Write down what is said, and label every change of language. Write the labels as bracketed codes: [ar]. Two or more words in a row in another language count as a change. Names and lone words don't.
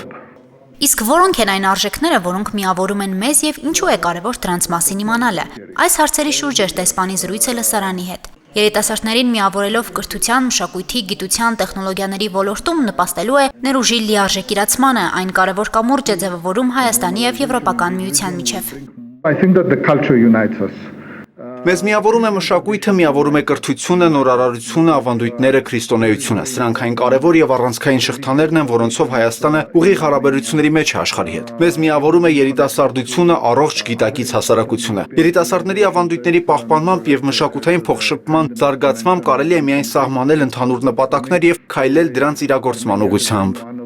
[hy] Իսկ որոնք են այն արժեքները, որոնք միավորում են մեզ եւ ինչու է կարևոր դրանց մասին իմանալը։ Այս հարցերի շուրջ էր դեսպանի զրույցը լսարանի հետ։ Երիտասարդներին միավորելով կրթության, մշակույթի, գիտության, տեխնոլոգիաների ոլորտում նպաստելու է ներուժի լիարժեք իրացմանը, այն կարևոր կամուրջ է ձևավորում Հայաստանի եւ Եվրոպական միության միջև։ [en] I think that the culture unites us. [hy] Մեզ միավորում է մշակույթը, միավորում է կրթությունը, նորարարությունը, ավանդույթները, քրիստոնեությունը։ Սրանք այն կարևոր եւ առանցքային շղթաներն են, որոնցով Հայաստանը ուղիղ հարաբերությունների մեջ է աշխարհի հետ։ Մեզ միավորում է երիտասարդությունը, առողջ գիտակից հասարակությունը։ Երիտասարդների ավանդույթների պահպանմամբ եւ մշակութային փոխշփման զարգացմամբ կարելի է միայն սահմանել ընդհանուր նպատակներ եւ քայլել դրանց իրագործման ուղղությամբ։